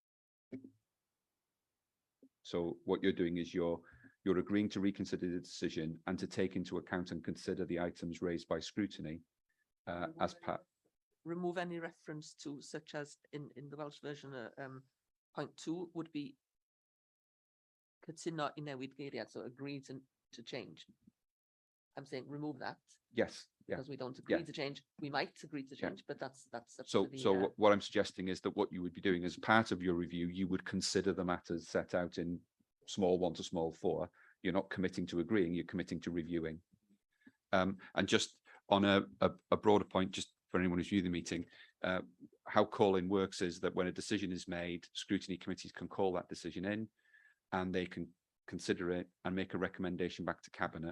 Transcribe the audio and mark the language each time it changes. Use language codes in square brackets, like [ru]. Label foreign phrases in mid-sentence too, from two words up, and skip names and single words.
[en] So what you're doing is you're agreeing to reconsider the decision and to take into account and consider the items raised by scrutiny as part. Remove any reference to, such as in the Welsh version, point 2 would be [cy] cytuno i newid geiriad, [en] so agree to change. I'm saying remove that. Yes. Yeah. Because we don't agree to change. We might agree to change, but that's so what I'm suggesting is that what you would be doing as part of your review, you would consider the matters set out in small 1 to small 4. You're not committing to agreeing, you're committing to reviewing. And just on a broader point, just for anyone who's viewed the meeting, how calling works is that when a decision is made, scrutiny committees can call that decision in and they can consider it and make a recommendation back to Cabinet.